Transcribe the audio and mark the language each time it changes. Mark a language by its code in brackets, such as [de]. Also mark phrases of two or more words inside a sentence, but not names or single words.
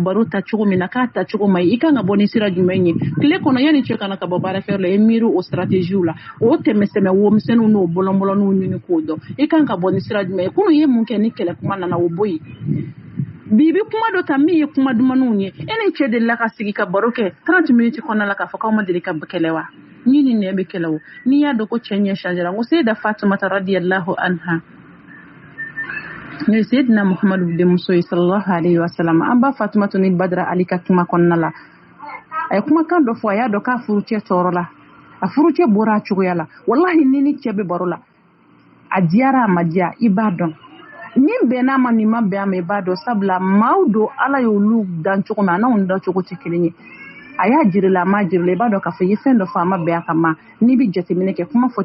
[bm] baro ta cogo min na k'a ta cogo ma i kan ka bɔ ni sira jumɛn ye tile kɔnɔ yanni cɛ kana ka bɔ baarakɛyɔrɔ la i miiri o stratégies la o tɛmɛsɛmɛ womisɛnninw n'o bɔlɔnbɔlɔnninw ɲini k'o dɔn i kan ka bɔ ni sira jumɛn ye kunun ye mun kɛ ni kɛlɛ kuma nana o bɔ yen bi bɛ kuma dɔ ta min ye kuma dumanw ye e ni cɛ delila ka sigi ka baro kɛ 30 minutes kɔnɔna la k'a fɔ k'aw ma deli ka kɛlɛ wa ni ne bɛ kɛlɛ o n'i y'a dɔn ko cɛ ɲɛ changera ko Sayida Fatumata [ar] رضي الله عنها [bm] ne Sayidina Muhammadu denmuso ye [ar] صلى الله عليه وسلم [bm] an ba Fatumata ni Badara Ali ka kuma kɔnɔna la a ye kumakan dɔ fɔ a y'a dɔn k'a furucɛ tɔɔrɔ la a furucɛ bɔra a cogoya la wallahi ni cɛ bɛ baro la a diyara a ma diya i b'a dɔn min bɛn n'a ma nin ma bɛn a ma i b'a dɔn sabula maaw don ala y'olu dan cogo min a n'anw dan cogo tɛ kelen ye a y'a jirila a ma jirila i b'a dɔn k'a fɔ i ye fɛn dɔ fɔ a ma bɛn a kan ma n'i bɛ jateminɛ kɛ kuma fɔ